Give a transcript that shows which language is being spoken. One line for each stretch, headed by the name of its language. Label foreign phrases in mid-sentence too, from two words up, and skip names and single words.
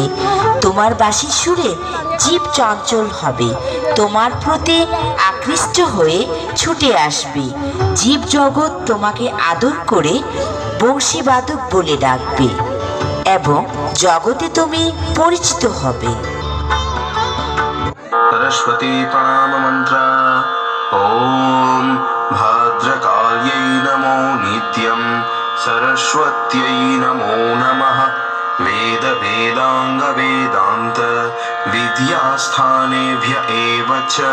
Bangla: তোমার বাঁশির সুরে জীব চঞ্চল হবে, তোমার প্রতি আকৃষ্ট হয়ে ছুটে আসবে। জীব জগৎ তোমাকে আদর করে বংশীবাদক বলে ডাকবে এবং জগতে তুমি পরিচিত হবে।
Sanskrit: सरस्वती प्रणाम मंत्र। ओम भद्रकाल्यै नमो नित्यं सरस्वत्यै नमो नमः। वेद वेदांग वेदांत विद्यास्थानेभ्य एव च।